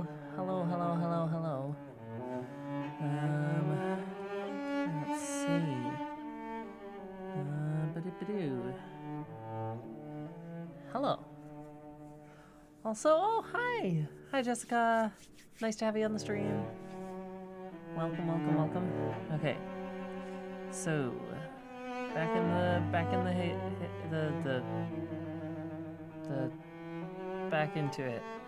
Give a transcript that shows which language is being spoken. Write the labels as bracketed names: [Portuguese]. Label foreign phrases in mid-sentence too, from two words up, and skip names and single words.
[English] Hello, hello, hello, hello. Let's see. Ba-doo-ba-doo. Hello. Also, oh, hi. Hi, Jessica. Nice to have you on the stream. Welcome, welcome, welcome. Okay. So, back in the back into it.